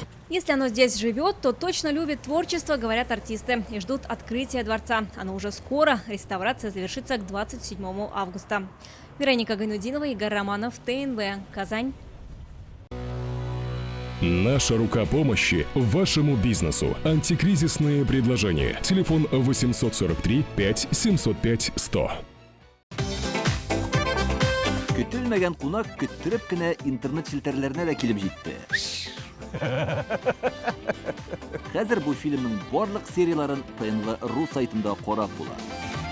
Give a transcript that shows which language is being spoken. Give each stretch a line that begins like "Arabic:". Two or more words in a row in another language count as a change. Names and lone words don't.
Russian: Если оно здесь живет, то точно любит творчество, говорят артисты, и ждут открытия дворца. Оно уже скоро. Реставрация завершится к 27 августа. Вероника Гайнудинова, Игорь Романов, ТНВ, Казань. Наша рука помощи вашему бизнесу. Антикризисные предложения. Телефон 843 5 705 100.
Tatar: Көтелмәгән кунак көттөреп кенә интернет челтәрләренә дә килеп җитте. Хәзер бу фильмның барлык серияларын ТНВ.ру сайтында карап була.